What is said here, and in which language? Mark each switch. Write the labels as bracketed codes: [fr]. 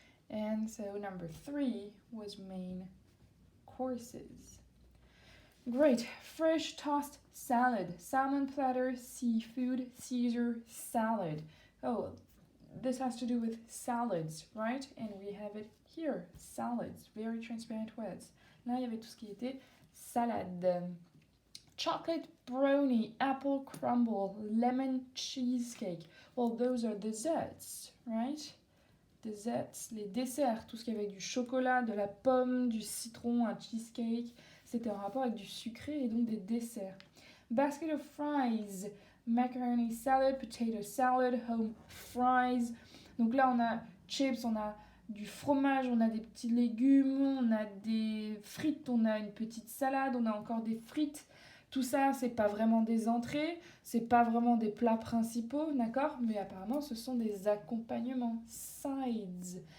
[en] And so number 3 was main courses. Great. Fresh tossed salad. Salmon platter, seafood, Caesar salad. Oh, this has to do with salads, right? And we have it here. Salads. Very transparent words. [fr] Là, il y avait tout ce qui était salade. [en] Chocolate brownie, apple crumble, lemon cheesecake. Well, those are desserts, right? [fr] Desserts, les desserts, tout ce qui est avec du chocolat, de la pomme, du citron, un cheesecake, c'était en rapport avec du sucré et donc des desserts. [en] Basket of fries, macaroni salad, potato salad, home fries. [fr] Donc là, on a chips, on a du fromage, on a des petits légumes, on a des frites, on a une petite salade, on a encore des frites. Tout ça, c'est pas vraiment des entrées, c'est pas vraiment des plats principaux, d'accord? Mais apparemment, ce sont des accompagnements, sides.